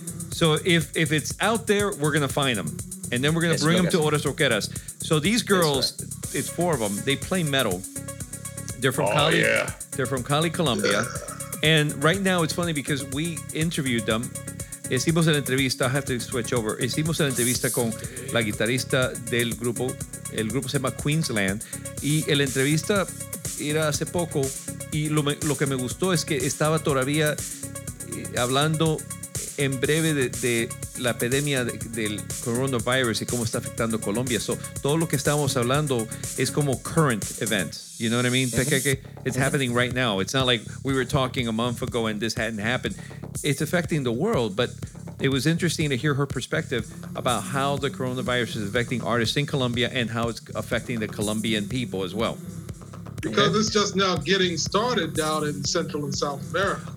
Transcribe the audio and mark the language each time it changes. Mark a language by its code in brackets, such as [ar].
[en] So if it's out there, we're going to find them. And then we're going to bring them to Horas Roqueras. So these girls, it's four of them. They play metal. They're from Cali, Colombia. Yeah. And right now, it's funny because we interviewed them. [es] Hicimos la entrevista. [en] I have to switch over. [es] Hicimos la entrevista con la guitarrista del grupo. El grupo se llama Queensland. Y la entrevista era hace poco. Y lo que me gustó es que estaba todavía hablando en breve de la epidemia del coronavirus y cómo está afectando Colombia. So, todo lo que estábamos hablando es como [en] current events. You know what I mean? Mm-hmm. Pequeque, it's happening right now. It's not like we were talking a month ago and this hadn't happened. It's affecting the world, but it was interesting to hear her perspective about how the coronavirus is affecting artists in Colombia and how it's affecting the Colombian people as well. Because it's just now getting started down in Central and South America.